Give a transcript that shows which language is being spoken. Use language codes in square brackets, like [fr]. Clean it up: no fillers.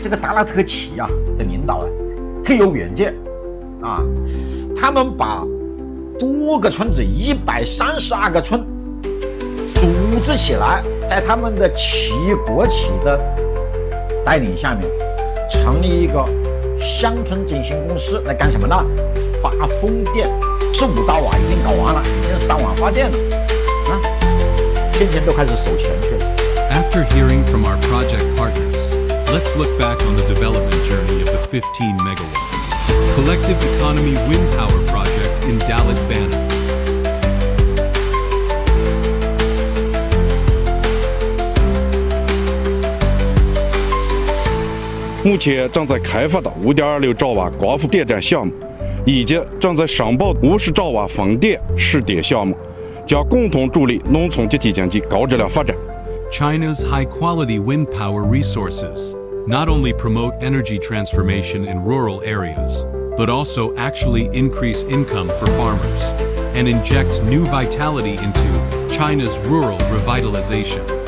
[zh] 这个达拉特旗的领导特有远见啊，他们把多个村子132个村组织起来，在他们的国企的带领下面，成立一个乡村振兴公司，来干什么呢？发风电，15兆瓦已经搞完了，已经上网发电了啊，天天都开始收钱去了。 [en] After hearing from our project partners, let's look back on the development journey of the 15 megawatts collective economy wind power project in Dalit Bana. [zh] 目前正在开发的5.26兆瓦光伏电站项目，以及正在申报50兆瓦风电试点项目，将共同助力农村集体经济高质量发展。 [en] China's high-quality wind power resources not only promote energy transformation in rural areas, but also actually increase income for farmers and inject new vitality into China's rural revitalization.